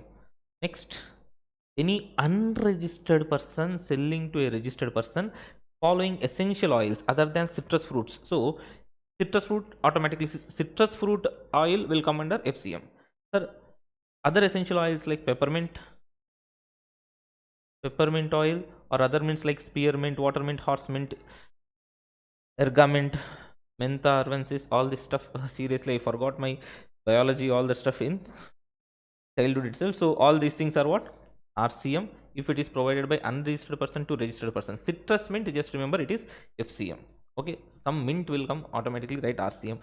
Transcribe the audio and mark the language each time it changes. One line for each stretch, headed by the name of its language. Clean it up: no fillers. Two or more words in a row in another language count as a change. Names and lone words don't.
English: Next, any unregistered person selling to a registered person following essential oils other than citrus fruits. So citrus fruit, automatically citrus fruit oil will come under FCM. Sir, other essential oils like peppermint oil, or other mints like spearmint, watermint, horsemint, ergamint, mentha, arvensis, all this stuff. Seriously, I forgot my biology, all that stuff in childhood itself. So all these things are what? RCM if it is provided by unregistered person to registered person. Citrus mint, just remember it is FCM. Okay, some mint will come automatically, right? RCM.